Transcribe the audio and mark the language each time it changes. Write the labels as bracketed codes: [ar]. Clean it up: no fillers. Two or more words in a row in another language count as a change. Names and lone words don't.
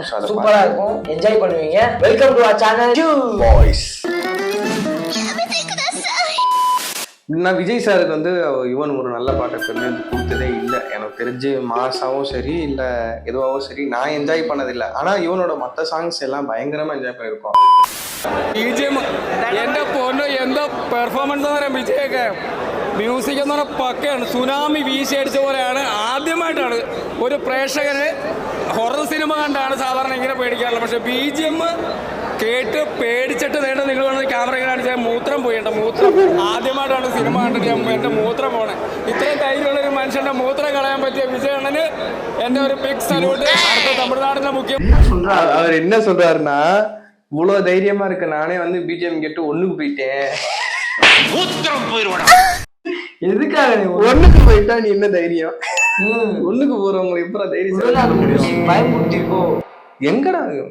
[ta] சூப்பரா இருக்கும், என்ஜாய் பண்ணுவீங்க. [en] welcome to our channel [ta] பாய்ஸ். நான் விஜய் சாருக்கு யுவன் ஒரு நல்ல பாட்டை கொடுத்ததே இல்லை. எனக்கு தெரிஞ்சு மாசாவும் சரி இல்ல எதுவாகவும் சரி நான் என்ஜாய் பண்ணதில்லை. ஆனா யுவனோட மற்ற சாங்ஸ் எல்லாம் பயங்கரமா என்ஜாய் பண்ணிருக்கோம். [ml] എന്റെ പൊന്നോ എന്താ പെർഫോമൻസ് എന്ന് പറയാം. വിജയൊക്കെ മ്യൂസിക് എന്ന് പറഞ്ഞാൽ പക്കയാണ്. സുനാമി വീശിയടിച്ച പോലെയാണ്. ആദ്യമായിട്ടാണ് ഒരു പ്രേക്ഷകന് ഹൊറർ സിനിമ കണ്ടാണ് സാധാരണ ഇങ്ങനെ പേടിക്കാറുള്ളത്. പക്ഷെ BGM കേട്ട് പേടിച്ചിട്ട് നേട്ടം നിങ്ങൾ വന്ന് ക്യാമറ ഇങ്ങനെ അടിച്ചാൽ മൂത്രം പോയിട്ടുണ്ട്. മൂത്രം ആദ്യമായിട്ടാണ് സിനിമ കണ്ടിട്ട് എൻ്റെ മൂത്രം പോണേ. ഇത്രയും ധൈര്യമുള്ള ഒരു മനുഷ്യന്റെ മൂത്രം കളയാൻ പറ്റിയ വിജയണ്ണന് എൻ്റെ ഒരു [en] big salute. [ml] അടുത്ത തമിഴ്നാടിന്റെ മുഖ്യം [ta] அவர் என்ன சொல்றாருன்னா, இவ்வளவு தைரியமா இருக்க நானே BGM கேட்டு ஒண்ணுக்கு போயிட்டேன். எதுக்காக ஒண்ணுக்கு போயிட்டா நீ என்ன தைரியம்? ஒண்ணுக்கு போறவங்களை எப்ப தைரியம் பயமுறுத்திக்கோ. எங்கடா